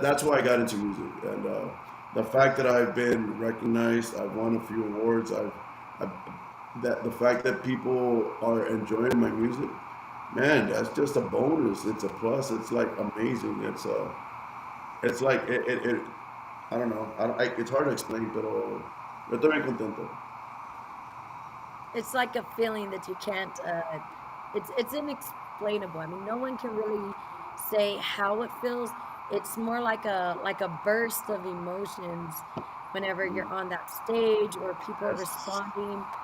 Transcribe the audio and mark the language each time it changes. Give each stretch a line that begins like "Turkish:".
English: that's why I got into music, and the fact that I've been recognized, I've won a few awards, I've that the fact that people are enjoying my music, man, that's just a bonus. It's a plus. It's like amazing. It's like it I don't know. It's hard to explain,
Spanish: pero yo estoy bien contento.
English: It's like a feeling that you can't. It's inexplainable. I mean, no one can really say how it feels. It's more like a burst of emotions whenever you're on that stage or people are Yes. responding.